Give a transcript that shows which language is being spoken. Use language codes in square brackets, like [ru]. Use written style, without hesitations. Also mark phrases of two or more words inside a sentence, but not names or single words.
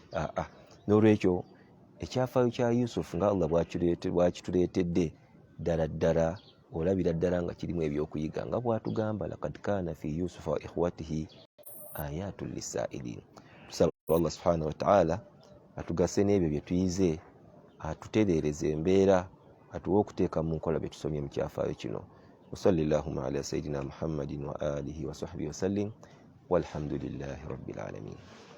[lg] N'olwekyo ekyafaayo kya Yusufu nga Allah bwakituleetedde, ddala ddala olabira ddala nga kirimu ebyokuyiga, nga bw'atugamba [ar] لقد كان في يوسف وإخوته آيات للسائلين. [lg] Tusaba Allah [ar] سبحانه وتعالى [lg] atugase n'ebyo bye tuyize, atutereereze embeera, atuwe okuteeka mu nkola bye tusomye mu kyafaayo kino. [ar] وصلى اللهم على سيدنا محمد وآله وصحبه وسلم والحمد لله رب العالمين.